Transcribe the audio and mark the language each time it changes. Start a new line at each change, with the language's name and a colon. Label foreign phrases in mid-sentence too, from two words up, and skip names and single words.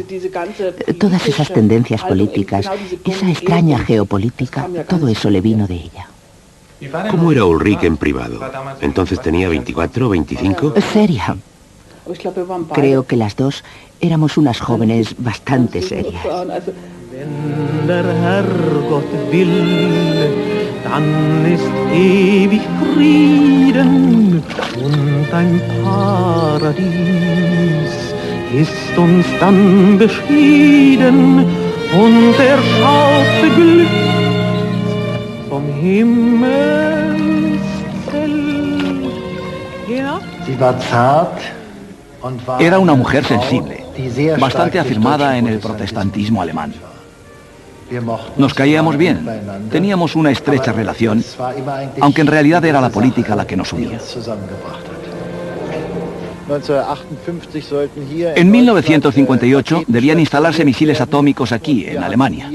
Spanish: Todas esas tendencias políticas, esa extraña geopolítica, todo eso le vino de ella. ¿Cómo era Ulrike en privado? Entonces tenía 24, 25... Seria. Creo que las dos éramos unas jóvenes bastante serias.
German: Wenn der Herrgott will, dann ist ewig Frieden und ein Paradies ist uns dann beschieden und schaut beglückt vom Himmelszelt hinab.
Spanish: Era una mujer sensible, bastante afirmada en el protestantismo alemán. Nos caíamos bien, teníamos una estrecha relación, aunque en realidad era la política la que nos unía. En 1958 debían instalarse misiles atómicos aquí, en Alemania.